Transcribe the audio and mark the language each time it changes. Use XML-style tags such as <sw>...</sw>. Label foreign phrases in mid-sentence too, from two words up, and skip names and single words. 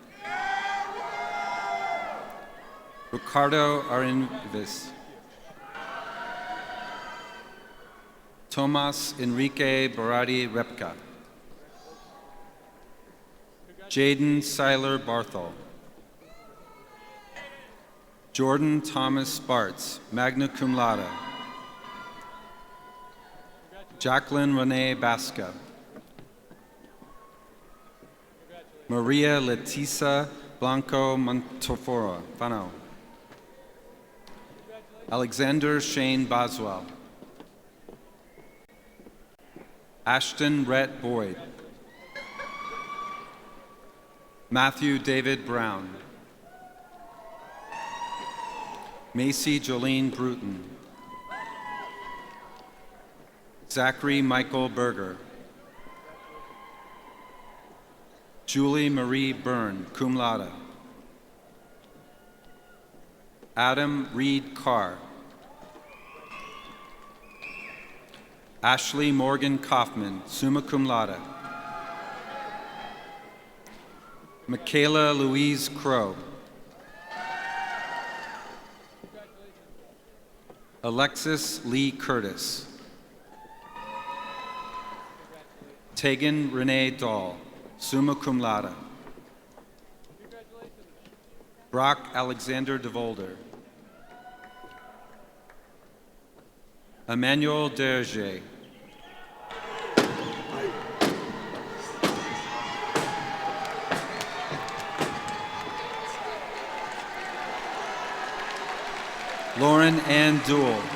<en>Ricardo Arinvis. Tomas Enrique Barati Repka. Jaden Seiler Barthol. Jordan Thomas Bartz,</en> <la>magna cum laude.</la> <en>Jacqueline Renee Basca. Maria Letisa Blanco Monteforo, Fano. Alexander Shane Boswell. Ashton Rhett Boyd. Matthew David Brown. Macy Jolene Bruton. Zachary Michael Berger. Julie Marie Byrne,</en> <la>cum laude.</la> <en>Adam Reed Carr. Ashley Morgan Kaufman,</en> <la>summa cum laude.</la> <en>Michaela Louise Crow. Alexis Lee Curtis. Tegan Renee Dahl,</en> <la>summa cum laude.</la> <en>Brock Alexander DeVolder. Emmanuel Derge. Lauren Ann Duell.</en>